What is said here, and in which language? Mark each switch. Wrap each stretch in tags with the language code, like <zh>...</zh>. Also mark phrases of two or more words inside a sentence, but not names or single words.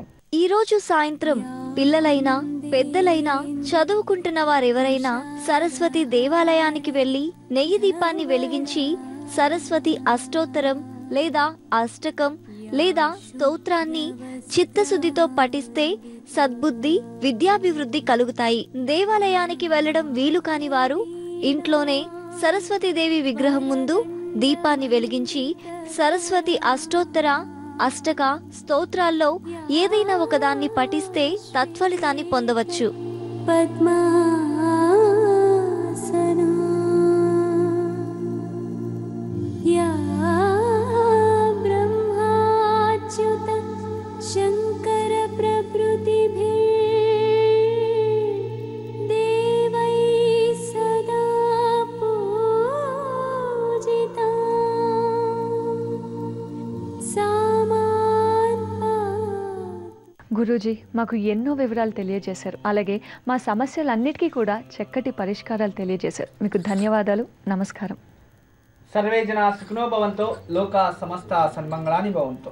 <te>ఈ రోజు సాయంత్రం పిల్లలైనా పెద్దలైనా చదువుకుంటున్న వారెవరైనా సరస్వతి దేవాలయానికి వెళ్లి నెయ్యి దీపాన్ని వెలిగించి సరస్వతి అష్టోత్తరం లేదా అష్టకం లేదా స్తోత్రాన్ని చిత్తశుద్ధితో పఠిస్తే సద్బుద్ధి, విద్యాభివృద్ధి కలుగుతాయి. దేవాలయానికి వెళ్లడం వీలు కాని వారు ఇంట్లోనే సరస్వతీదేవి విగ్రహం ముందు దీపాన్ని వెలిగించి సరస్వతి అష్టోత్తర, అష్టక, స్తోత్రాల్లో ఏదైనా ఒకదాన్ని పఠిస్తే తత్ఫలితాన్ని పొందవచ్చు.</te> <sa>पद्मासना या ब्रह्माच्युत शङ्कर प्रभृतिभिः देवैः सदा पूजिता</sa> <te>గురూజీ, మాకు ఎన్నో వివరాలు తెలియజేశారు. అలాగే మా సమస్యలన్నిటికీ కూడా చక్కటి పరిష్కారాలు తెలియజేశారు. మీకు ధన్యవాదాలు. నమస్కారం.</te> <sa>సర్వే జనా సుఖినో భవంతో లోకా సమస్త సన్మంగళాని భవంతో.</sa>